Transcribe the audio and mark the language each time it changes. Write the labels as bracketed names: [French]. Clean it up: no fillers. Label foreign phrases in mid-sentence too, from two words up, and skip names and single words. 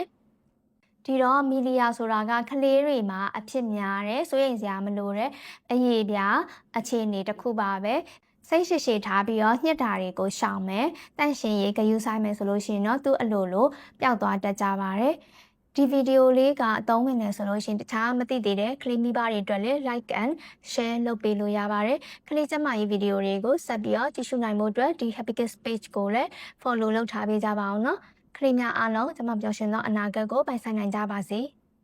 [Burmese] ဒီတော့မီလီယာဆိုတာကကလေးတွေမှာအဖြစ်များတယ်စိုးရိမ်စရာမလိုတဲ့အရေးပြအခြေအနေတစ် ခုပါပဲစိတ်ရှည်ထားပြီးတော့ညှက်တာတွေကိုရှောင်မယ်တန့်ရှင်ရေးဂရုစိုက်မယ်ဆိုလို့ရှိရင်တော့သူ့အလိုလိုပျောက်သွားတတ်ကြပါတယ်ဒီဗီဒီယိုလေးကအသုံးဝင်နေဆိုလို့ရှိရင်တခြားမသိသေးတဲ့ကလေးမိဘတွေအတွက်လည်း [English] like and share [Burmese] လုပ်ပေးလို့ရပါတယ်ကလေးကျမရေးဗီဒီယိုတွေကိုဆက်ပြီးတော့ကြည့်ရှုနိုင်ဖို့အတွက်ဒီ Happy Kids page ကိုလည်း follow လုပ်ထားပေးကြပါအောင်နော်ကလေးများအားလုံးကျမပျော်ရွှင်သောအနာဂတ်ကိုပိုင်ဆိုင်နိုင်ကြပါစေ။